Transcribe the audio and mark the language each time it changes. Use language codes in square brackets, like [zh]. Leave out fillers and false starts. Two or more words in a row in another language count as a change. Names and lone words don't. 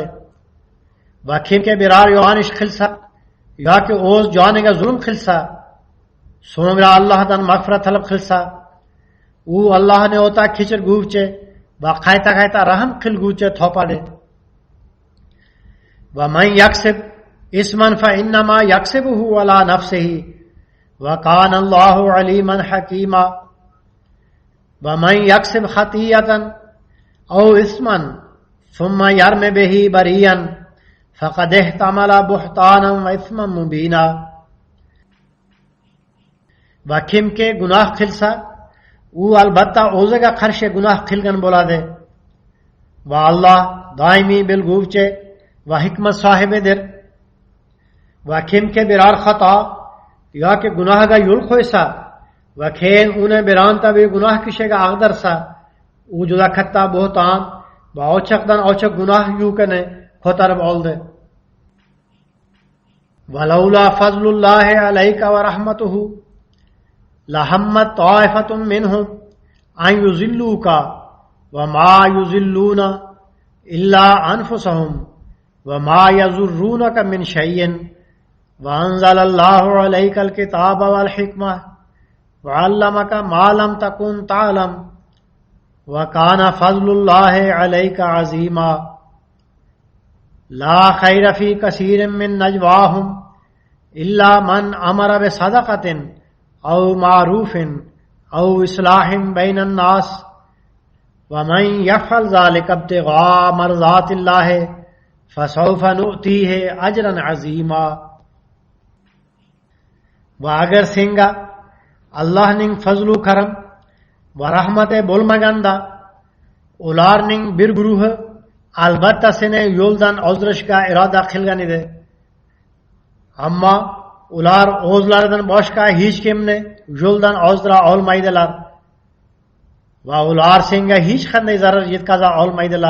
[uz] Va kimki biror yomon ish qilsa yoki o'z joniga zulm qilsa, so'ngra Allohdan mag'firat talab qilsa, u Allohni o'ta kechirguvchi va qayta rahm qilguvchi topadi. [ar] ومن يكسب إثما فإنما يكسبه على نفسه وكان الله عليما حكيما. ومن يكسب خطيئة أو إثما ثم يرم به بريئا فقد احتمل بهتانا وإثما مبينا. [uz] Va kimki gunoh qilsa, u albatta o'ziga qarshi gunoh qilgan bo'ladi. Va Alloh doimiy bilguvchi va hikmat sohibidir. Va kimki biror xato yoki gunohga yo'l qo'ysa va keyin uni bironta gunoh kishiga ag'darsa, u juda katta bo'hton va ochiqdan ochiq gunoh yukini ko'tarib oldi. [ar] ولولا فضل الله عليك ورحمته لهمت طائفة منهم أن يضلوك وما يضلون إلا أنفسهم وما يضرونك من شيء وأنزل الله عليك الكتاب والحكمة وعلمك ما لم تكن تعلم وكان فضل الله عليك عظيما. لا خير في كثير من نجواهم إلا من أمر بصدقة أو معروف أو إصلاح بين الناس ومن يفعل ذلك ابتغاء مرضات الله فسوف نؤتيه أجرا عظيما. [uz] Va agar senga Alloh ning fazlu karam va rahmati bo'lmaganda ular ning bir guruhi albatta seni yo'ldan ozdirishga iroda qilgan edi, ammo ular o'zlaridan boshqa hech kimni yo'ldan ozdira olmaydilar va ular senga hech qanday zarar yetkaza olmaydilar.